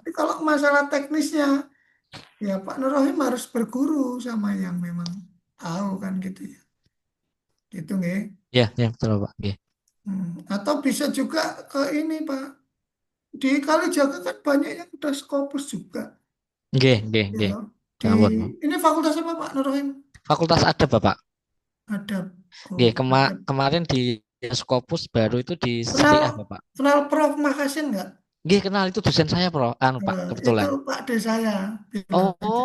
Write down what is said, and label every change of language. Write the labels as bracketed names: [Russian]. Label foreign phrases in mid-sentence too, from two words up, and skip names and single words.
[Indonesian] Tapi kalau masalah teknisnya, ya Pak Nurrohim harus berguru sama yang memang tahu kan gitu ya. Gitu nggih. Ya, ya betul Bapak. Nggih. Atau bisa juga ke ini Pak. Di Kalijaga kan banyak yang udah Scopus juga. [Javanese] Nggih, nggih, [Indonesian] Ya [Javanese] nggih. [Indonesian] toh. Di Ya ampun, Pak. ini fakultas apa Pak Nurrohim? Fakultas ada Bapak. Ada. [Javanese] Nggih, [Indonesian] Oh, ada. kemarin di Skopus baru itu di Kenal Syariah Bapak. kenal Prof Makasin nggak? Nggih, kenal itu dosen saya, Bro. Anu, Pak, Itu kebetulan. Pak D saya bilang aja.